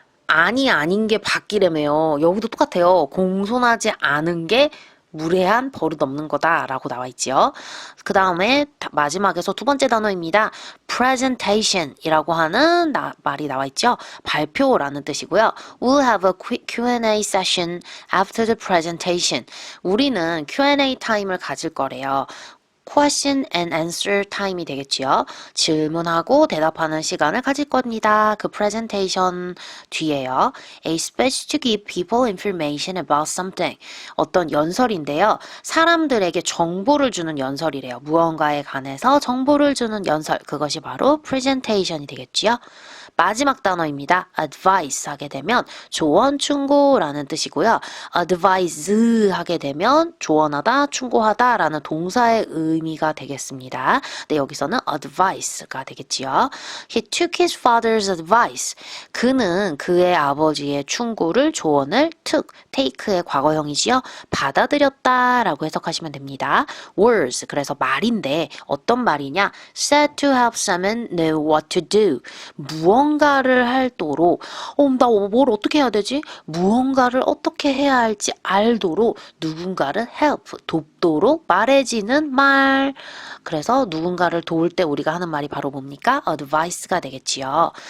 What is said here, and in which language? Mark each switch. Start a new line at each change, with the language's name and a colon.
Korean: 아닌 게 바뀌려며요. 여기도 똑같아요. 공손하지 않은 게 무례한 버릇 없는 거다라고 나와 있지요. 그 다음에 마지막에서 두 번째 단어입니다. presentation이라고 하는 말이 나와 있죠. 발표라는 뜻이고요.
English: We'll have a quick Q&A session after the presentation.
Korean: 우리는 Q&A 타임을 가질 거래요.
English: question and answer time이
Korean: 되겠지요. 질문하고 대답하는 시간을 가질 겁니다. 그 presentation 뒤에요.
English: A speech to give people information about something.
Korean: 어떤 연설인데요. 사람들에게 정보를 주는 연설이래요. 무언가에 관해서 정보를 주는 연설. 그것이 바로 presentation이 되겠지요. 마지막 단어입니다. advice 하게 되면 조언, 충고라는 뜻이고요. advise 하게 되면 조언하다, 충고하다 라는 동사의 의미가 되겠습니다. 네, 여기서는 advice가 되겠지요.
English: He took his father's advice.
Korean: 그는 그의 아버지의 충고를, 조언을 took, take의 과거형이지요. 받아들였다 라고 해석하시면 됩니다. words, 그래서 말인데 어떤 말이냐?
English: said to help someone know what to do.
Korean: 무언가를 할 도록 나 뭘 어떻게 해야 되지? 무언가를 어떻게 해야 할지 알도록 누군가를 help, 돕도록 말해지는 말. 그래서 누군가를 도울 때 우리가 하는 말이 바로 뭡니까? advice가 되겠지요.